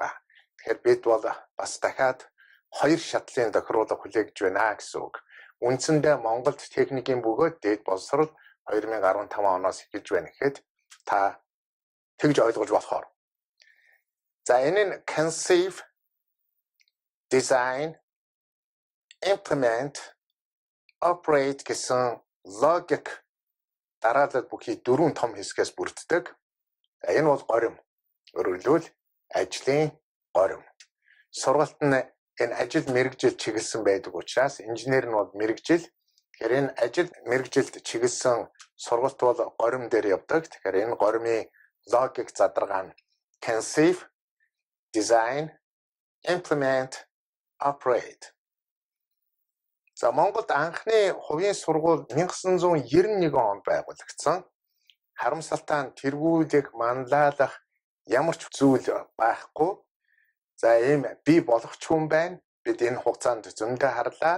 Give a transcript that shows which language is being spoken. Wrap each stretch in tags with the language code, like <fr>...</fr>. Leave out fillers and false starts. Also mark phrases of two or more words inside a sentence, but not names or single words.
<mn>Тэгэхээр бид бол бас дахиад 2 шатлын тохируулга хүлээгдэж байна гэсэн үг. Үндсэндээ Монголд техникийн бөгөөд дээд боловсрол 2015 оноос эхэлж байна гэхэд та тэгж ойлгож болохоор За энэ нь</mn> <en>conceive, design, implement, operate</en> <mn>гэсэн логик дараалал бүхий 4 том хэсгээс бүрддэг. Энэ бол горим. Өөрөөр хэлбэл ажлын горим. Сургалт нь энэ ажил мэргэжил чиглэсэн байдаг учраас инженер нь бол мэргэжил. Тэгэхээр энэ ажил мэргэжилд чиглэсэн сургалт бол горим дээр явдаг. Тэгэхээр энэ горимын логик задаргаа нь</mn> <en>conceive, design, implement, operate.</en> <mn>За Монголд анхны хувийн сургууль 1991 онд байгуулагдсан. Харамсалтай нь тэргүүлэх, манлайлах ямар ч зүйл байхгүй. За ийм бий болгоч хүн байна. Бид энэ хугацаанд зөндөө харлаа.</mn>